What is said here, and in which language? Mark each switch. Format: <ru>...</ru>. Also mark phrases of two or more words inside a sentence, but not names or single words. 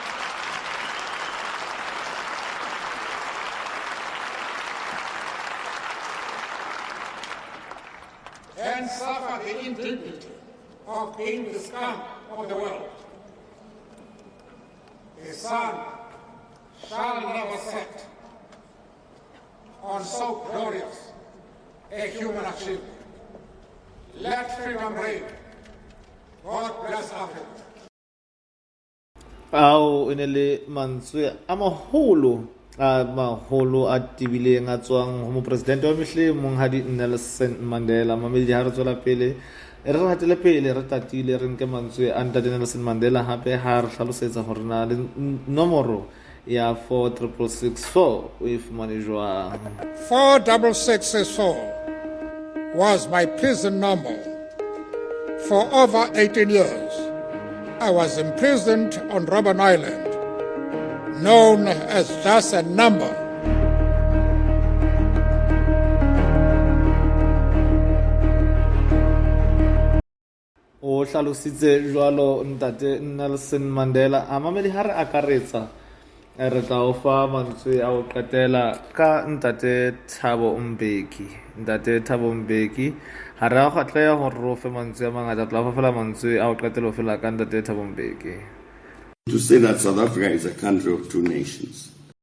<en>And suffer the indignity of being the scum of the world. The sun shall never set on so glorious a human achievement. Let freedom reign. God bless Africa.</en> <st>Ao enele mantswe a maholo a tibileng a tswang ho mo presidente wa mehle monghadi Nelson Mandela. Mamedi ha re tswela pele re ratele pele re tatile re nke mantswe a ntate Nelson Mandela hape ha re hlalosetsa hore na le nomoro ya 46664 o e fumane jwang.</st> <en>46664 was my prison number for over 18 years. I was imprisoned on Robben Island, known as just a number.</en> <st>O hlalositse jwalo ntate Nelson Mandela a mamedi ha re akaretsa re tla o fa mantswe a o qetela ka ntate Thabo Mbeki. Ntate Thabo Mbeki ha re a kgatleha hore ro fe mantswe a mangata tla fa fela mantswe a o qetela o fela ka ntate Thabo Mbeki.</st> <en>to say that South Africa is a country of two nations.</en>